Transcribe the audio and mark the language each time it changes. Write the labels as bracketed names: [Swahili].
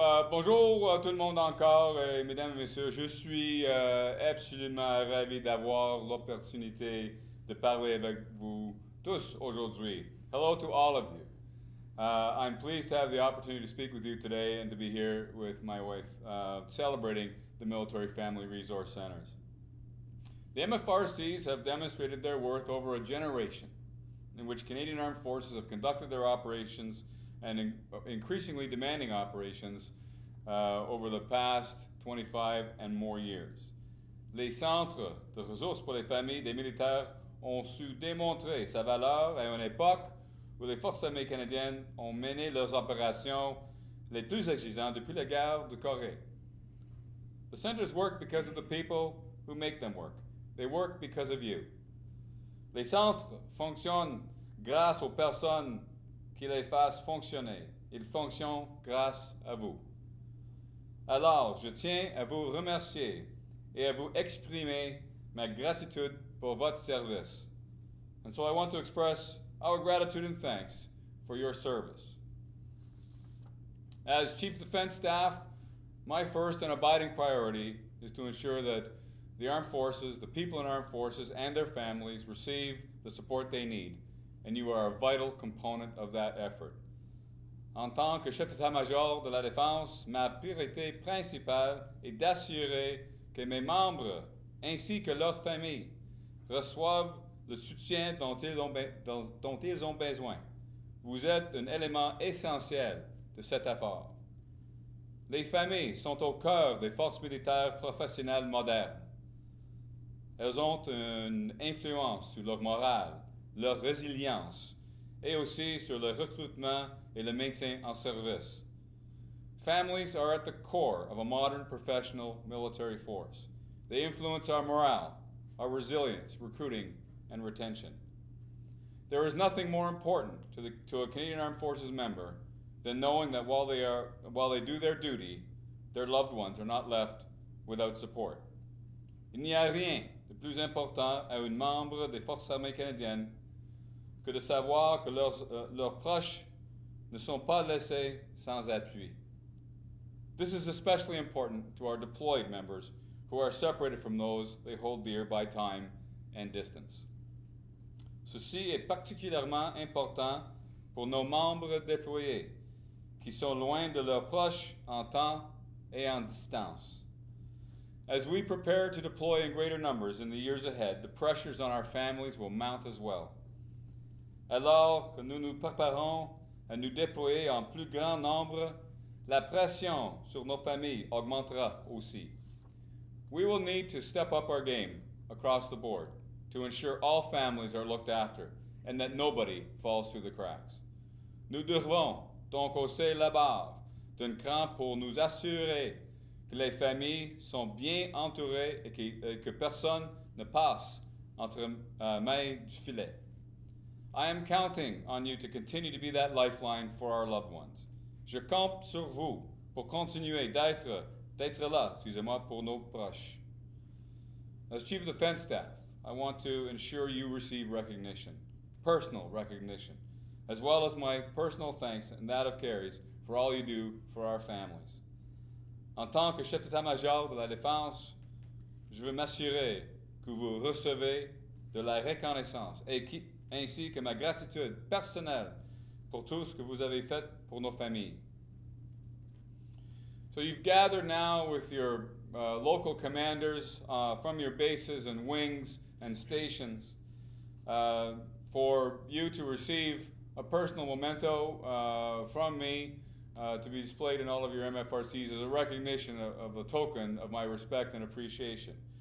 [French] Bonjour tout le monde encore, mesdames et messieurs. Je suis absolument ravi d'avoir l'opportunité de parler avec vous tous aujourd'hui. [English] Hello to all of you. I'm pleased to have the opportunity to speak with you today and to be here with my wife, celebrating the Military Family Resource Centers. The MFRCs have demonstrated their worth over a generation in which Canadian Armed Forces have conducted their operations and increasingly demanding operations over the past 25 and more years. [French] Les centres de ressources pour les familles des militaires ont su démontrer sa valeur à une époque où les forces armées canadiennes ont mené leurs opérations les plus exigeantes depuis la guerre de Corée. [English] The centers work because of the people who make them work. They work because of you. [French] Les centres fonctionnent grâce aux personnes qui les fassent fonctionner. Ils fonctionnent grâce à vous. Alors, je tiens à vous remercier et à vous exprimer ma gratitude pour votre service. [English] And so I want to express our gratitude and thanks for your service. As Chief Defense Staff, my first and abiding priority is to ensure that the armed forces, the people in armed forces, and their families receive the support they need, and you are a vital component of that effort. [French] En tant que chef d'état-major de la défense, ma priorité principale est d'assurer que mes membres, ainsi que leurs familles, reçoivent le soutien dont ils ont besoin. Vous êtes un élément essentiel de cet effort. Les familles sont au cœur des forces militaires professionnelles modernes. Elles ont une influence sur leur morale, leur résilience, et aussi sur le recrutement et le maintien en service. [English] Families are at the core of a modern professional military force. They influence our morale, our resilience, recruiting, and retention. There is nothing more important to a Canadian Armed Forces member than knowing that while they do their duty, their loved ones are not left without support. [French] Il n'y a rien de plus important à un membre des Forces armées canadiennes que de savoir que leurs proches ne sont pas laissés sans appui. [English] This is especially important to our deployed members who are separated from those they hold dear by time and distance. [French] Ceci est particulièrement important pour nos membres déployés qui sont loin de leurs proches en temps et en distance. [English] As we prepare to deploy in greater numbers in the years ahead, the pressures on our families will mount as well. [French] Alors que nous nous préparons à nous déployer en plus grand nombre, la pression sur nos familles augmentera aussi. [English] We will need to step up our game across the board to ensure all families are looked after and that nobody falls through the cracks. [French] Nous devons donc hausser la barre d'un cran pour nous assurer que les familles sont bien entourées et que personne ne passe entre mailles du filet. [English] I am counting on you to continue to be that lifeline for our loved ones. [French] Je compte sur vous pour continuer d'être là, pour nos proches. [English] As Chief of Defense Staff, I want to ensure you receive recognition, personal recognition, as well as my personal thanks and that of Kerry's for all you do for our families. [French] En tant que chef d'état-major de la défense, je veux m'assurer que vous recevez de la reconnaissance ainsi que ma gratitude personnelle pour tout ce que vous avez fait pour nos familles. [English] So you've gathered now with your local commanders from your bases and wings and stations for you to receive a personal memento from me to be displayed in all of your MFRCs as a recognition of a token of my respect and appreciation.